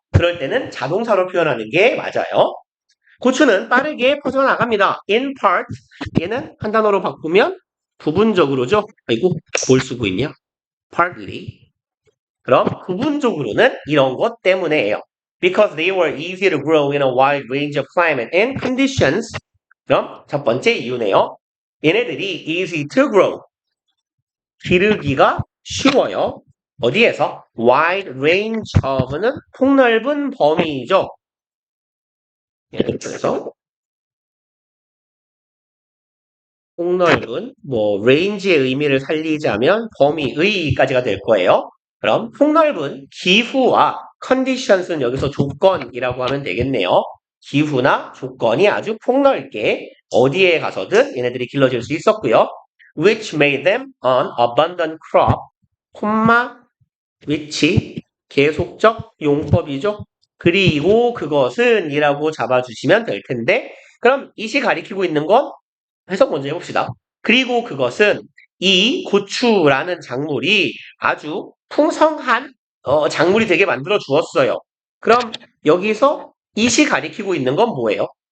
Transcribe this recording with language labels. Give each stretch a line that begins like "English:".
Korean: 그럴 때는 자동사로 표현하는 게 맞아요. 고추는 빠르게 퍼져나갑니다.
English: In part,
Korean: 얘는 한 단어로 바꾸면 부분적으로죠. 아이고, 뭘 쓰고 있냐? Partly. 그럼 부분적으로는 이런 것 때문에예요.
English: Because they were easy to grow in a wide range of climate and conditions.
Korean: 그럼 첫 번째 이유네요. 얘네들이
English: easy to grow.
Korean: 기르기가 쉬워요. 어디에서?
English: wide range of
Korean: 는 폭넓은 범위죠. 예를 들어서 폭넓은 range의 의미를 살리자면 범위의까지가 될 거예요. 그럼 폭넓은 기후와 conditions는 여기서 조건이라고 하면 되겠네요. 기후나 조건이 아주 폭넓게 어디에 가서든 얘네들이 길러질 수 있었고요.
English: which made them an abundant crop, which
Korean: 계속적 용법이죠. 그리고 그것은 이라고 잡아주시면 될 텐데 그럼 이시 가리키고 있는 건 해석 먼저 해봅시다. 그리고 그것은 이 고추라는 작물이 아주 풍성한 작물이 되게 만들어 주었어요. 그럼 여기서 이시 가리키고 있는 건 뭐예요?